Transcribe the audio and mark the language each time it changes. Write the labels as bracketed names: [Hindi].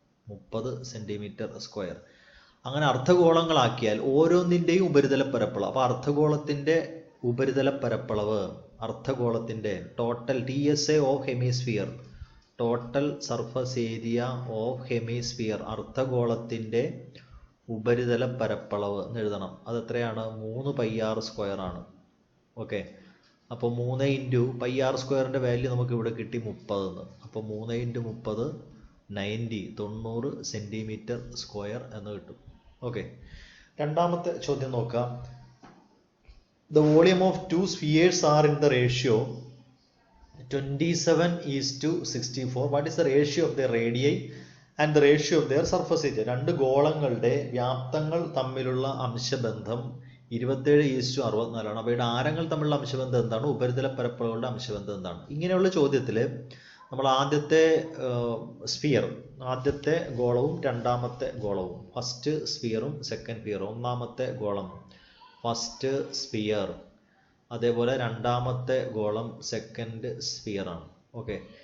[Malayalam] 30 centimetre square. അങ്ങനെ അർദ്ധഗോളങ്ങളാക്കിയാൽ ഓരോന്നിൻ്റെയും ഉപരിതല പരപ്പളവ്, അപ്പോൾ അർദ്ധഗോളത്തിൻ്റെ ഉപരിതല പരപ്പളവ്, അർദ്ധഗോളത്തിൻ്റെ [English] total TSA of hemisphere, [Malayalam] total surface area of hemisphere, അർദ്ധഗോളത്തിൻ്റെ ഉപരിതല പരപ്പളവ് എന്ന് എഴുതണം. അതെത്രയാണ്? 3πr² ആണ്. ഓക്കെ. അപ്പോൾ 3 × πr² വാല്യൂ നമുക്ക് ഇവിടെ കിട്ടി 30 എന്ന്. അപ്പോൾ 3 × 30 90 സെൻറ്റിമീറ്റർ സ്ക്വയർ എന്ന് കിട്ടും. ഓക്കെ. രണ്ടാമത്തെ ചോദ്യം നോക്കാം. [English] The volume of 2 spheres are in the ratio 27:64. What is the ratio of their radii and the ratio of their surface area? [Malayalam] 2 ഗോളങ്ങളുടെ വ്യാപ്തങ്ങൾ തമ്മിലുള്ള അംശബന്ധം 27:64 ആണ്. അവയുടെ ആരങ്ങൾ തമ്മിലുള്ള അംശബന്ധം എന്താണ്? ഉപരിതല പരപ്പളവുകളുടെ അംശബന്ധം എന്താണ്? ഇങ്ങനെയുള്ള ചോദ്യത്തിൽ നമ്മൾ ആദ്യത്തെ സ്ഫിയർ, ആദ്യത്തെ ഗോളവും രണ്ടാമത്തെ ഗോളവും, ഫസ്റ്റ് സ്ഫിയറും സെക്കൻഡ് സ്ഫിയറും, ഒന്നാമത്തെ ഗോളം ഫസ്റ്റ് സ്ഫിയർ, അതേപോലെ രണ്ടാമത്തെ ഗോളം സെക്കൻഡ് സ്ഫിയർ ആണ്. ഓക്കെ.